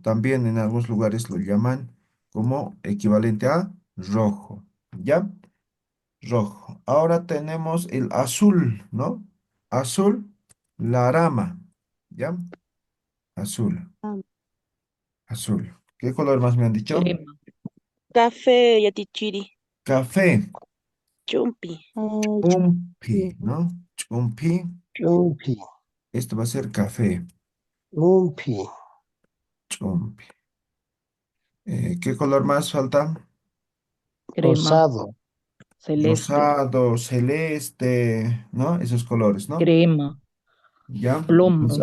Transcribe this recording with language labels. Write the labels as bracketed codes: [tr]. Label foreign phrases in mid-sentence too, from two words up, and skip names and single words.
[es] También en algunos lugares lo llaman como equivalente a rojo, ¿ya? Rojo. Ahora tenemos el azul, ¿no? Azul, la rama, ¿ya? Azul, azul. ¿Qué color más me han dicho? Crema. café, yatichiri, Café, chumpi, chumpi, chumpi, ¿no? Chumpi, Chumpi. esto va a ser café, Chumpi. chumpi. ¿Qué color más falta? Crema. Rosado. Celeste. Rosado, celeste, ¿no? Esos colores, ¿no? Crema. Ya. Pues